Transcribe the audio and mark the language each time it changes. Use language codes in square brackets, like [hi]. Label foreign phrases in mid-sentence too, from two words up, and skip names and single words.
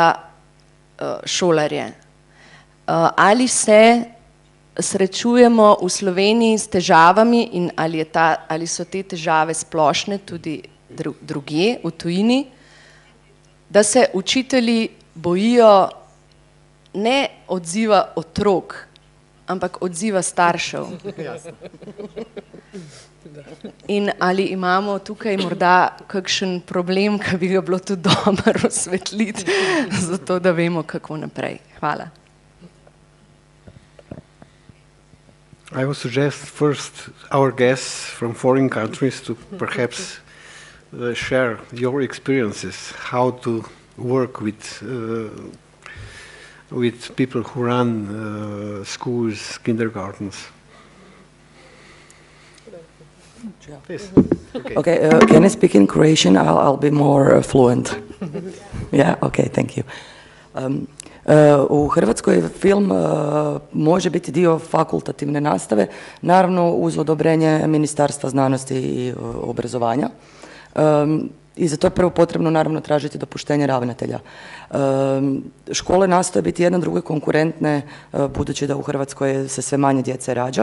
[sl] šolarje, ali se srečujemo v Sloveniji s težavami in ali so te težave splošne tudi drugje v tujini, da se učitelji bojijo ne odziva otrok, ampak odziva staršev. In ali imamo tukaj morda kakšen problem, ki bi ga bilo tudi dobro osvetliti, zato da vemo, kako naprej. Hvala. [en] I would suggest first our guests from foreign countries to perhaps share your experiences, how to work with people who run schools, kindergartens. Yes. Okay, can I speak in Croatian? I'll be more fluent. Ja, ok, thank you. [hr] U Hrvatskoj film može biti dio fakultativne nastave, naravno uz odobrenje Ministarstva znanosti i obrazovanja. I za to je prvo potrebno naravno tražiti dopuštenje ravnatelja. Škole nastoje biti jedna drugoj konkurentne, budući da u Hrvatskoj se sve manje djece rađa.